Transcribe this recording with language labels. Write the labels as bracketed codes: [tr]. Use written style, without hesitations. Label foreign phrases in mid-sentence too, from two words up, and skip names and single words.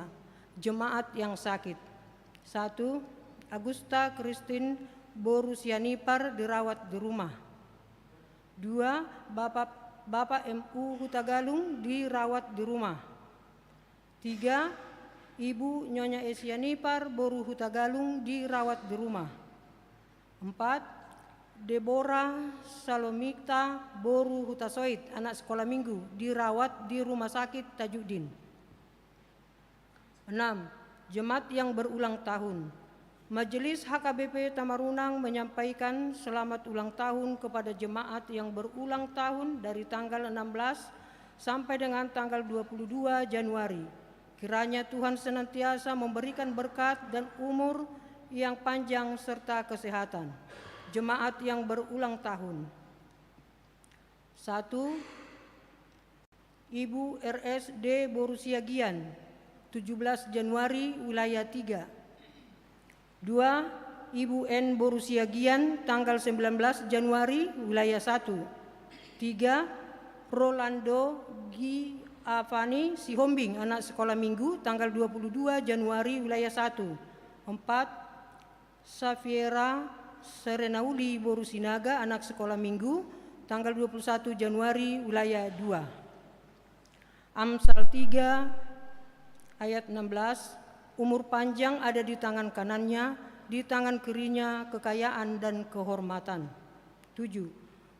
[id] Jemaat yang sakit. 1. Agusta Christine Borusianipar dirawat di rumah. 2. Bapak MU Hutagalung dirawat di rumah. 3. Ibu Nyonya Esianipar Boru Hutagalung dirawat di rumah. 4. Deborah Salomikta Boru Hutasoit, anak sekolah minggu, dirawat di rumah sakit Tajuddin. 6. Jemaat yang berulang tahun. Majelis HKBP Tamarunang menyampaikan selamat ulang tahun kepada jemaat yang berulang tahun dari tanggal 16 sampai dengan tanggal 22 Januari. Kiranya Tuhan senantiasa memberikan berkat dan umur yang panjang serta kesehatan. Jemaat yang berulang tahun. 1. Ibu RSD Borusiagian, 17 Januari wilayah 3. 2. Ibu N Borusiagian, tanggal 19 Januari wilayah 1. 3. Rolando Gi Avani Sihombing, anak sekolah minggu, tanggal 22 Januari wilayah 1. 4. Safiera Serenauli Borusinaga, anak sekolah minggu, tanggal 21 Januari wilayah 2. Amsal 3 ayat 16. Umur panjang ada di tangan kanannya, di tangan kirinya kekayaan dan kehormatan. 7.